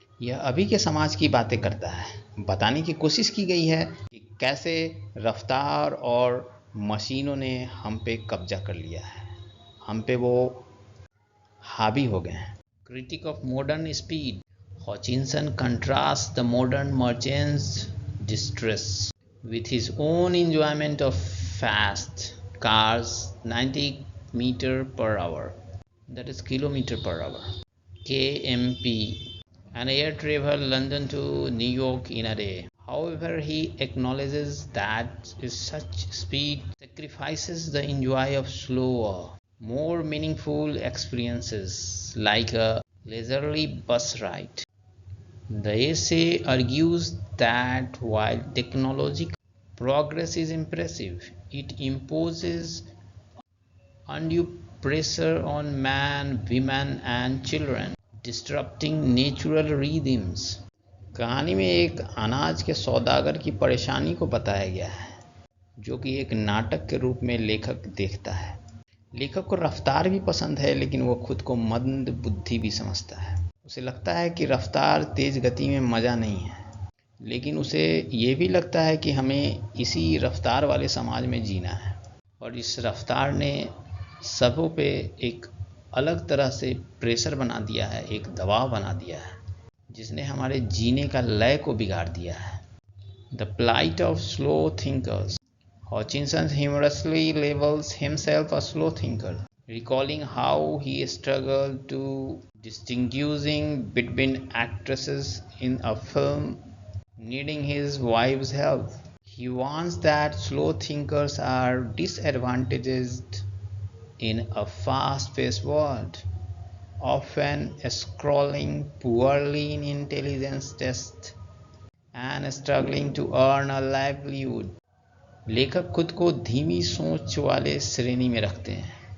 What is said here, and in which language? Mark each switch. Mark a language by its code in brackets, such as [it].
[hi] यह अभी के समाज की बातें करता है। बताने की कोशिश की गई है कि कैसे रफ्तार और मशीनों ने हम पे कब्जा कर लिया है, हम पे वो हावी हो गए हैं। [en] Critic of modern speed, Hutchinson contrasts the modern merchant's distress with his own enjoyment of fast cars, 90 meter per hour, that is kilometer per hour, KMP, and air travel London to New York in a day. However, he acknowledges that such speed sacrifices the enjoy of slower, more meaningful experiences like a leisurely bus ride. The essay argues that while technological progress is impressive, it imposes undue pressure on man, women and children, disrupting natural rhythms। [hi] कहानी में एक अनाज के सौदागर की परेशानी को बताया गया है जो कि एक नाटक के रूप में लेखक देखता है। लेखक को रफ्तार भी पसंद है, लेकिन वो खुद को मंद बुद्धि भी समझता है। उसे लगता है कि रफ्तार तेज गति में मज़ा नहीं है, लेकिन उसे ये भी लगता है कि हमें इसी रफ्तार वाले समाज में जीना है। और इस रफ्तार ने सबों पे एक अलग तरह से प्रेशर बना दिया है, एक दबाव बना दिया है जिसने हमारे जीने का लय को बिगाड़ दिया है। [en] The plight of slow thinkers. Hutchinson humorously labels himself a slow thinker, recalling how he struggled to distinguishing between actresses in a film needing his wife's help। He warns that slow thinkers are disadvantaged in a fast-paced world, often scoring poorly in intelligence tests and struggling to earn a livelihood। [hi] लेखक खुद को धीमी सोच वाले श्रेणी में रखते हैं।